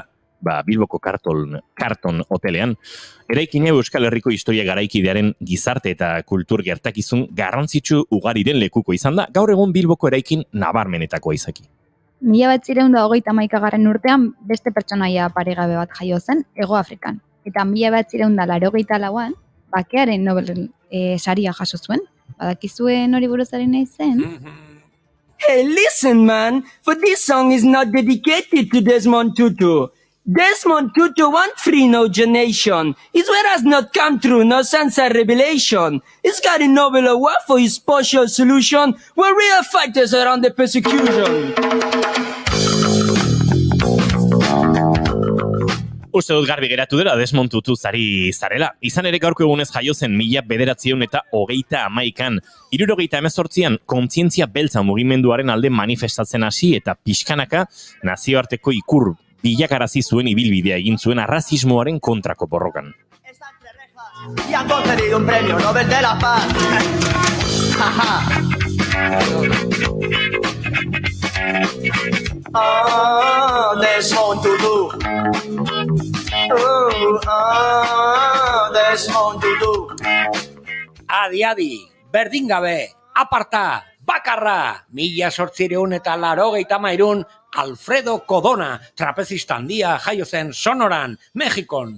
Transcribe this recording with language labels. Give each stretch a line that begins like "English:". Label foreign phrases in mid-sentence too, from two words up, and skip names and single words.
Basque: Ba, Bilboko Karton hotelean. Eraikina Euskal Herriko historia garaikidearen gizarte eta kultur gertakizun garrantzitsu ugariren lekuko izan da, gaur egun Bilboko eraikin nabarmenetakoa izaki. 1931 garren urtean beste pertsonaia paregabe bat jaio zen Hego Afrikan. Eta 1984an bakearen Nobel saria jaso zuen. Badakizuen hori buruzaren nahi zen?
English: Hey, listen, man. For this song is not dedicated to Desmond Tutu. Desmond Tutu want free no donation. His word has not come true, no sunset revelation. He's got a Nobel Award for his partial solution. We're real fighters around the persecution.
Basque: Uste dut garbi geratu dela Desmond Tutu zari zarela. Izan ere gaurko egunez jaio zen 1931an. 1978an kontzientzia beltza mugimenduaren alde manifestatzen hasi eta pixkanaka nazioarteko ikur bilakarazi zuen ibilbidea egin zuen arrazismoaren kontrako borrokan.
Spanish: y han concedido un premio Nobel de la Paz. Desmond Tutu. Desmond Tutu.
Basque: Adi, berdin gabe, aparta, bakarra, 1883 Alfredo Codona, trapezista handia jaio zen Sonoran, Mexikon.